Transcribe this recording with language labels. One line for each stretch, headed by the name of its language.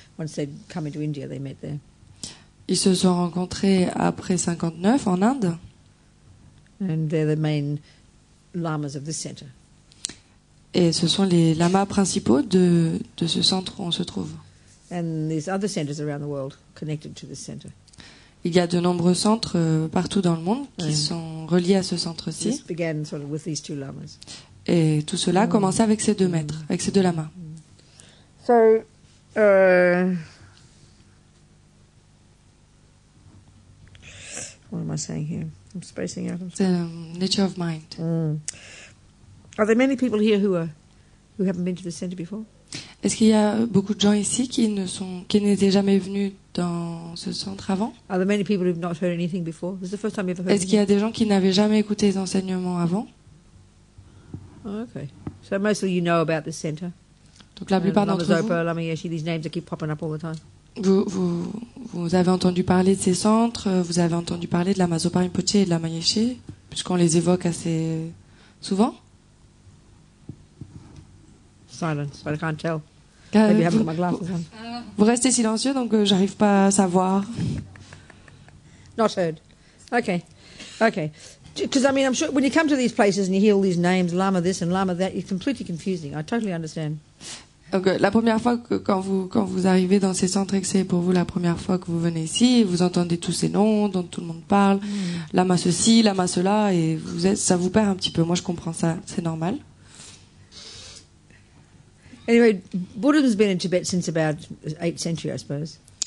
English: Once they'd come into India, they met there.
French: Ils se sont rencontrés après 59 en Inde.
English: And they're the main lamas of this center.
French: Et ce sont les lamas principaux de ce centre où on se trouve.
English: And there's other centers around the world connected to this center.
French: Il y a de nombreux centres partout dans le monde qui sont reliés à ce centre-ci.
English: This began sort of with these two lamas.
French: Et tout cela a commencé avec ces 2 maîtres, avec ces 2 lamas.
English: So, what am I saying here? I'm spacing out. The nature of mind. Are there many people here who haven't been to the center before?
French: Est-ce qu'il y a beaucoup de gens ici qui n'étaient jamais venus dans ce centre avant?
English: Are there many people who've not heard anything before? This is the first time you've ever heard.
French: Est-ce qu'il y a des gens qui n'avaient jamais écouté les enseignements avant?
English: Oh, okay. So mostly you know about this center.
French: Donc la plupart d'entre
English: Lama Zopa, Lama Yeshe, these names that keep popping up all the time.
French: Vous avez entendu parler de ces centres, vous avez entendu parler de Lama Zopa Rinpoche et de Lama Yeshe, puisqu'on les évoque assez souvent.
English: Silence, I can't tell. Maybe I haven't got my glasses on.
French: Vous restez silencieux, donc j'arrive pas à savoir.
English: Not heard. Okay. Because I mean, I'm sure when you come to these places and you hear all these names, Lama this and Lama that, it's completely confusing. I totally understand.
French: Donc la première fois que quand vous arrivez dans ces centres et que c'est pour vous la première fois que vous venez ici, vous entendez tous ces noms dont tout le monde parle, Lama ceci, Lama cela, et ça vous perd un petit peu. Moi, je comprends ça, c'est normal.
English: Anyway, Buddhism's been in Tibet since about 8th century, I suppose.